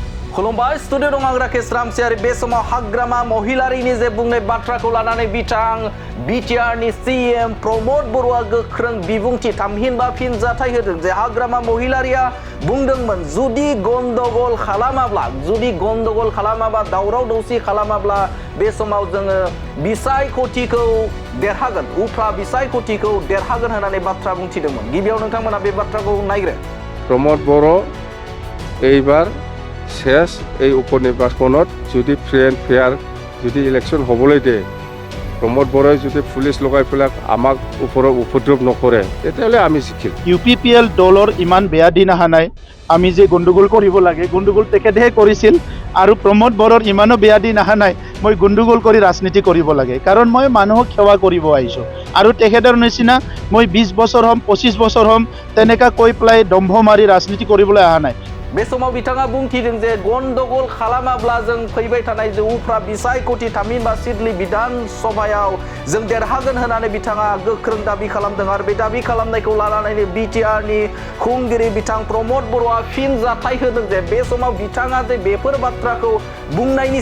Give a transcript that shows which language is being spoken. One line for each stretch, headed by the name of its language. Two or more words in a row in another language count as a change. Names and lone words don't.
Bodo: खुलुमबाय स्टुडिअ दं आं राकेश रामसियारि बे समाव हाग्रामा महिलारिनि जे बुंनाय बाथ्राखौ लानानै बिथां बिटिआरनि सीएम प्रमोद बर'आ गोख्रों बिबुंथि थामहिनबा फिनजाथाय होदों जे हाग्रामा महिलारिया बुंदोंमोन जुदि गन्डगोल खालामाबा दावराव दावसि खालामाब्ला बे समाव जोङो बिसायख'थिखौ देरहागोन उफ्रा बिसायख'थिखौ देरहागोन होननानै बाथ्रा बुंथिदोंमोन। गिबियाव नोंथांमोना बे बाथ्राखौ नायग्रो।
Assamese: प्रमोद बर' এইবাৰ শেষ এই উপনিৰ্বাচনত যদি
English: free and fair
Assamese: যদি ইলেকশ্যন হ'বলৈ দিয়ে প্ৰমোদ বৰাই যদি পুলিচ লগাই পেলাই আমাক ওপৰত উপদ্ৰৱ নকৰে তেতিয়াহ'লে আমি জিকিম। UPPL দলৰ ইমান বেয়া দিন অহা নাই। আমি যে গণ্ডগোল কৰিব লাগে গণ্ডগোল তেখেতেহে কৰিছিল আৰু প্ৰমোদ বৰৰ ইমানো বেয়া দিন অহা নাই মই গণ্ডগোল কৰি ৰাজনীতি কৰিব লাগে কাৰণ মই মানুহক সেৱা কৰিব আহিছোঁ আৰু তেখেতৰ নিচিনা মই 20 বছৰ হ'ম 25 বছৰ হ'ম তেনেকা কৈ পেলাই দম্ভ মাৰি ৰাজনীতি কৰিবলৈ অহা নাই।
Bodo: बे समाव बिथाङा बुंथिदों जे गन्डगोल खालामाब्ला जों फैबाय थानाय जे उफ्रा बिसायख'थि थामहिनबा सिडली बिधान सभायाव जों देरहागोन होननानै बिथाङा गोख्रों दाबि खालामदों आरो बे दाबि खालामनायखौ लानानै बिटिआरनि खुंगिरि बिथां प्रमोद बर'आ फिनजाथाय होदों जे बे समाव बिथाङा जे बेफोर बाथ्राखौ बुंनायनि